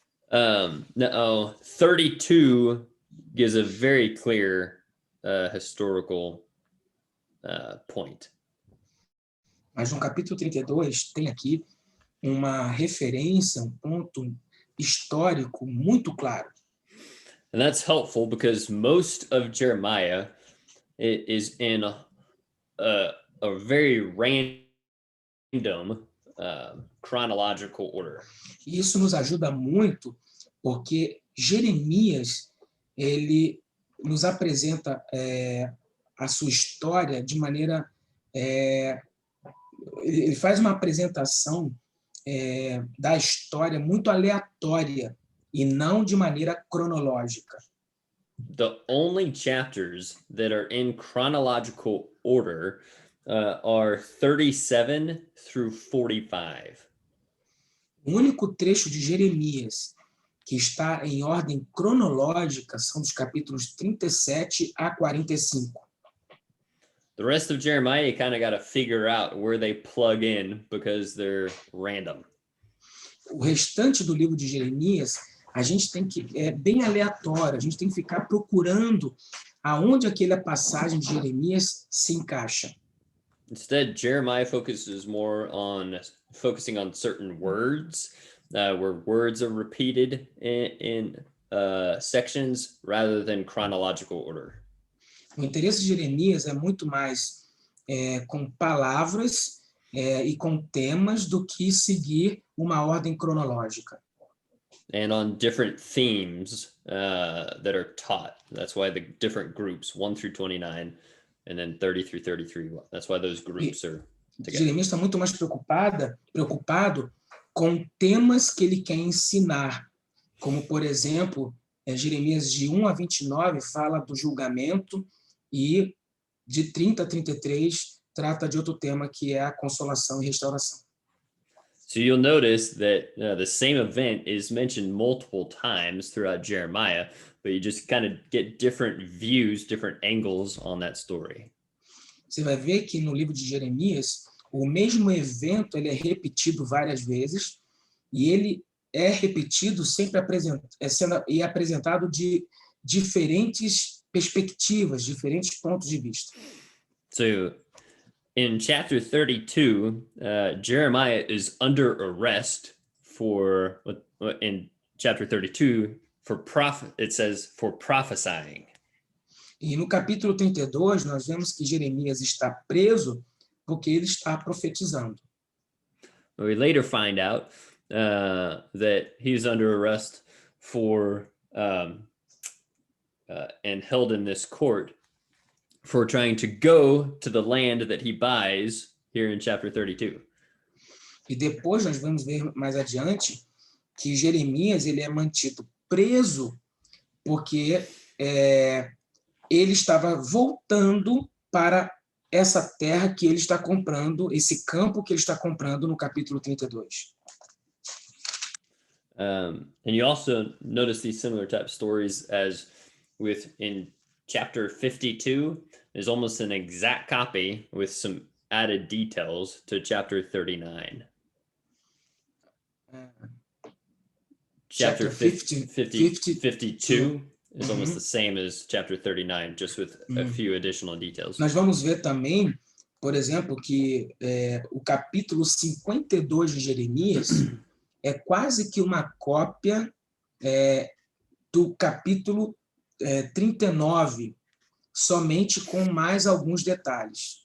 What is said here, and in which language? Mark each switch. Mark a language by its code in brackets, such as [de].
[en] No, 32 gives a very clear historical point. [pt] Mas no capítulo 32 tem aqui uma referência, um ponto histórico muito claro. [en] And that's helpful because most of Jeremiah is in a very random chronological order. [pt] E isso nos ajuda muito porque Jeremias ele nos apresenta a sua história de maneira ele faz uma apresentação da história muito aleatória e não de maneira cronológica. [en] The only chapters that are in chronological order are 37 through 45. [pt] O único trecho de Jeremias que está em ordem cronológica são dos capítulos 37 a 45. [en] The rest of Jeremiah, you kind of got to figure out where they plug in because they're random. [pt] O restante do livro de Jeremias, a gente tem que bem aleatório, a gente tem que ficar procurando aonde aquela passagem de Jeremias se encaixa. [en] Instead, Jeremiah focuses more on focusing on certain words, where words are repeated in sections rather than chronological order. [pt] O interesse de Jeremias é muito mais com palavras e com temas do que seguir uma ordem cronológica. [en] And on different themes that are taught. That's why the different groups, 1 through 29, and then 30 through 33. That's why those groups are together. [pt] Jeremias está muito mais preocupado com temas que ele quer ensinar, como, por exemplo, Jeremias de 1 a 29 fala do julgamento e de 30 a 33 trata de outro tema que é a consolação e restauração. [en] So you'll notice that the same event is mentioned multiple times throughout Jeremiah, but you just kind of get different views, different angles on that story. [pt] Você vai ver que no livro de Jeremias, o mesmo evento ele é repetido várias vezes e ele é repetido sempre sendo apresentado de diferentes perspectivas, diferentes pontos de vista. [en] So in chapter 32, Jeremiah is under arrest for, in chapter 32, it says for prophesying. [pt] E no capítulo 32, nós vemos que Jeremias está preso porque ele está profetizando. [en] We later find out that he's under arrest for and held in this court for trying to go to the land that he buys here in chapter 32. [pt] E depois nós vamos ver mais adiante que Jeremias ele é mantido preso porque ele estava voltando para essa terra que ele está comprando, esse campo que ele está comprando no capítulo 32. [en] And you also notice these similar type stories as in chapter 52 is almost an exact copy with some added details to chapter 39. chapter 52 is Uhum. almost the same as chapter 39, just with a few additional details. [pt] Nós vamos ver também, por exemplo, que o capítulo 52 de Jeremias é quase que uma cópia do capítulo 39, somente com mais alguns detalhes.